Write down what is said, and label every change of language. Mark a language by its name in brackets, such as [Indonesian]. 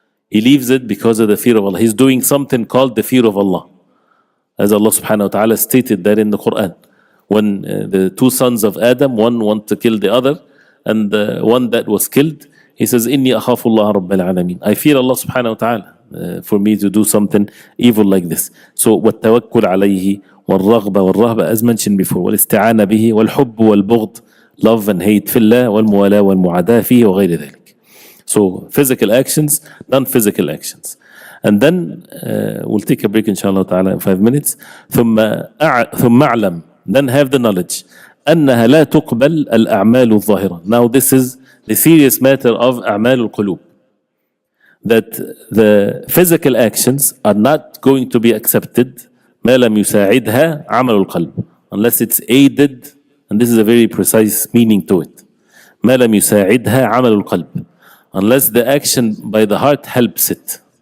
[English] He leaves it because of the fear of Allah. He's doing something called the fear of Allah, as Allah subhanahu wa ta'ala stated that in the Quran. When the two sons of Adam, one want to kill the other, and the one that was killed, he says, [Arabic] إِنِّي أَخَافُ اللَّهَ رَبَّ الْعَالَمِينَ. [English] I fear Allah subhanahu wa ta'ala for me to do something evil like this. [Arabic] So وَالتَّوَكُّلْ عَلَيْهِ وَالرَّغْبَ والرهبة, [English] as mentioned before, [Arabic] والاستعانة به والحب والبغض, [English] love and hate [Arabic] في الله, والموالاة والمعاداة فيه وغير ذلك. [English] So physical actions, non-physical actions. And then we'll take a break inshallah ta'ala in 5 minutes. [Arabic] ثم أعلم, [English] then have the knowledge, [Arabic] أنها لا تقبل الأعمال الظاهرة. [English] Now this is the serious matter of أعمال القلوب, that the physical actions are not going to be accepted [Arabic] ما لم يساعدها عمل القلب, [English] unless it's aided, and this is a very precise meaning to it. [Arabic] ما لم يساعدها عمل القلب, [English] unless the action by the heart helps it.